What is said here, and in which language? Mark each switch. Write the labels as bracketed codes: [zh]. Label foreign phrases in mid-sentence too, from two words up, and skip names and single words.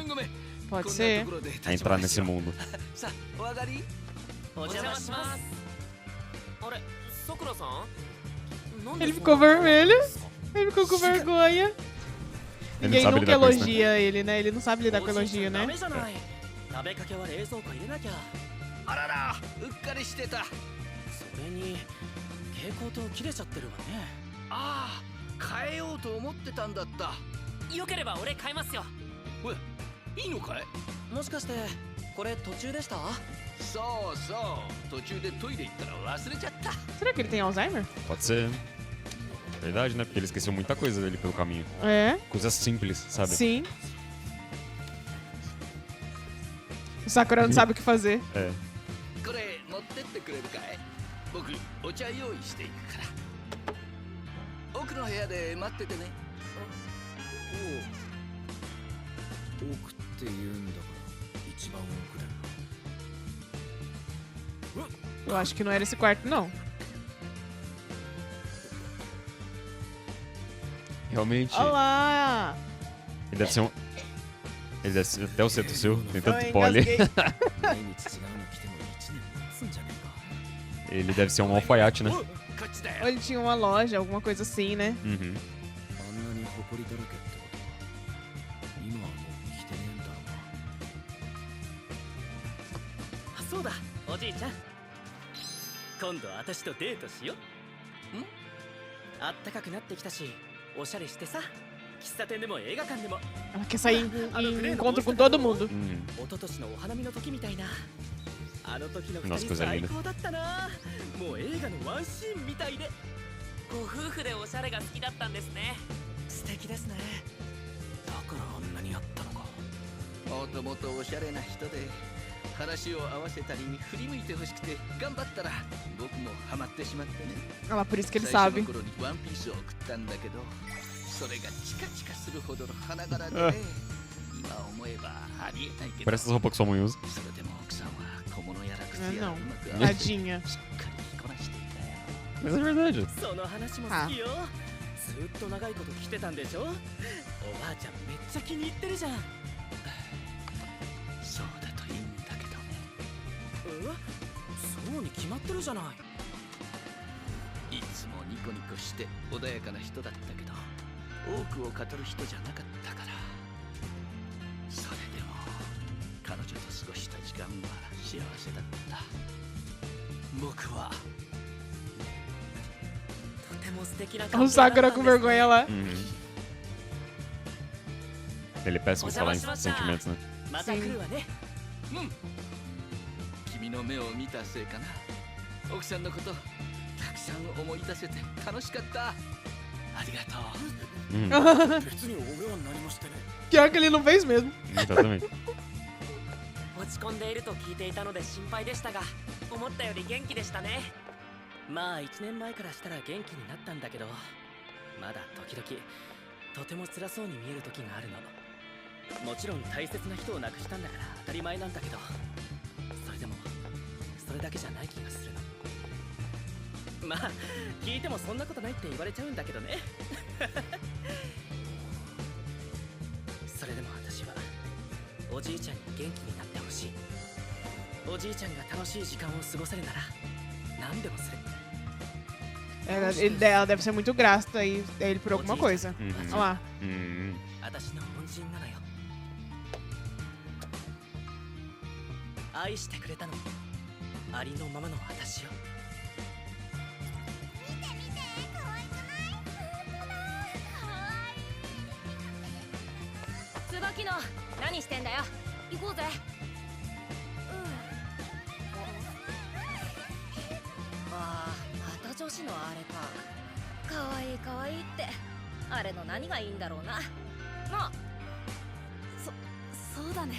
[pt] Pode ser. a entrar nesse mundo. Ele ficou vermelho. Ele ficou com vergonha. Ele Ninguém não sabe nunca lidar com isso, né? elogia ele, né? Ele não sabe lidar com elogio, né? [ja] あらら、うっかりしてた。それに蛍光灯切れちゃってるわね。ああ、変えようと思ってたんだった。よければ俺変えますよ。え、いいのかい？もしかしてこれ途中でした？そうそう、途中でトイレ行ったら忘れちゃった。 [pt] Será que ele tem Alzheimer? Pode ser. Verdade, né? Porque ele esqueceu muita coisa dele pelo caminho. É. Coisas simples, sabe? Sim. O Sakura não sabe o que fazer. É. [ja] これ持ってってくれるかい？僕お茶用意していくから。奥の部屋で待っててね。おお。奥って言うんだから一番奥だよ。 [pt] Eu acho que não era esse quarto, não. Realmente, Olha lá! ele deve ser um... Ele deve ser até o centro seu, tem tanto Eu pó ali. engasguei. [ja] 毎日違うの着ても1年持つんじゃねえか [pt] Ele deve ser um alfaiate, né? [ja] こっちだ [pt] Ou [ja] よ [pt] ele tinha uma loja, alguma coisa assim, né? Uhum. [ja] あんなに埃だらけってことは今はもう着てねえんだろうなあそうだおじいちゃん今度私とデートしようんあったかくなってきたしおしゃれしてさ喫茶店でも映画館でも [pt] Ela quer sair em encontro com todo mundo. Uhum. [ja] 一昨年のお花見の時みたいなあの時の二 [pt] Nossa, [ja] 人 [pt] coisa [ja] 最 [pt] linda. [ja] 高だったなもう映画のワンシーンみたいでご夫婦でおしゃれが好きだったんですね素敵ですねだからあんなにあったのかもともとおしゃれな人で話を合わせたり振り向いてほしくて頑張ったら僕もハマってしまってね [pt] Olha lá, por isso que ele [ja] 最初 [pt] sabe. [ja] の頃にワンピースを送ったんだけどそれがチカチカするほどの花柄でね今思えばありえないけど [pt] Parece as roupas que sua mãe usa. [ja] それでも奥さんは小物やら靴 [pt] Ah, [ja] やら [pt] não. [ja] うまく合わせて [pt] Tadinha. [ja] しっかり着こなしていたよ [pt] Mas é verdade. [ja] その話も好きよずっと長いこと着てたんでしょおばあちゃんめっちゃ気に入ってるじゃんそうだといいんだけどねそうに決まってるじゃないいつもニコニコして穏やかな人だったけど多くを語る人じゃなかったからそれでも彼女と過ごした時間は幸せだった僕はとても素敵な [pt] O Sakura com vergonha lá. Uhum. Ele é péssimo falar em sentimentos, né? [ja] また来るわねうん君の目を見たせいかな奥さんのことたくさん思い出せて楽しかったありがと [pt] Uhum. [ja] う別に俺は何もしてね [pt] Pior que ele não fez mesmo. Exatamente. [ja] 落ち込んでいると聞いていたので心配でしたが思ったより元気でしたねまあ1年前からしたら元気になったんだけどまだ時々とても辛そうに見える時があるのもちろん大切な人を亡くしたんだから当たり前なんだけどそれでもそれだけじゃない気がするのまあ聞いてもそんなことないって言われちゃうんだけどねそれでも私はおじいちゃんに元気になってほしいおじいちゃんが楽しい時間を過ごせるなら何でもする [pt] Ela deve ser muito grata aí ele por alguma coisa. Uhum. Olha lá. Uhum. [ja] 私の恩人なのよ愛してくれたのありのままの私よ椿野何してんだよ行こうぜああまた女子のあれかかわいいかわいいってあれの何がいいんだろうななあそうだね